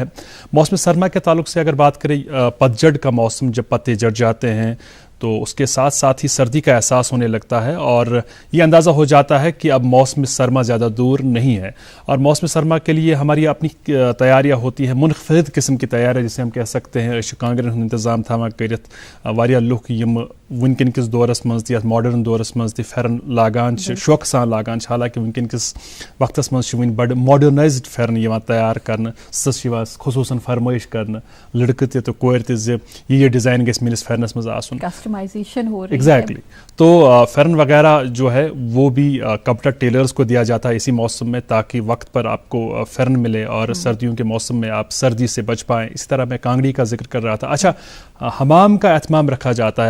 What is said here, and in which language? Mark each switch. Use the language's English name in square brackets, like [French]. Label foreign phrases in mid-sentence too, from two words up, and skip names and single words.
[Urdu] موسم سرما کے تعلق سے اگر بات کریں، پتجھڑ کا موسم جب پتے جڑ جاتے ہیں تو اس کے ساتھ ساتھ ہی سردی کا احساس ہونے لگتا ہے، اور یہ اندازہ ہو جاتا ہے کہ اب موسم سرما زیادہ دور نہیں ہے، اور موسم سرما کے لیے ہماری اپنی تیاریاں ہوتی ہیں، منفرد قسم کی تیاریاں جسے ہم کہہ سکتے ہیں۔ [Kashmiri] شکانگرن ہند انتظام تھاوان کرت واریاہ لوک یم ونکن کس دورس مز تہ ماڈرن دورس مز تہ پھیرن لاگان شوق سان لاگان، حالانکہ ونکن کس وقتس مز ون بڑ ماڈرنائزڈ پھیرن یوان تیار کرنا، سس خصوصاً فرمائش کرنا لڑکہ تہ تو کور تہ ز یہ ڈیزائن گژھِ میٲنِس پھیرنس مز آسن، [Urdu] کسٹمائزیشن ہو رہی ہے۔ ایگزیکٹلی، تو پھیرن وغیرہ جو ہے وہ بھی کپڑا ٹیلرز کو دیا جاتا ہے اسی موسم میں، تاکہ وقت پر آپ کو پھیرن ملے اور سردیوں کے موسم میں آپ سردی سے بچ پائیں۔ اسی طرح میں کانگڑی کا ذکر کر رہا تھا۔ اچھا، حمام کا اہتمام رکھا جاتا ہے۔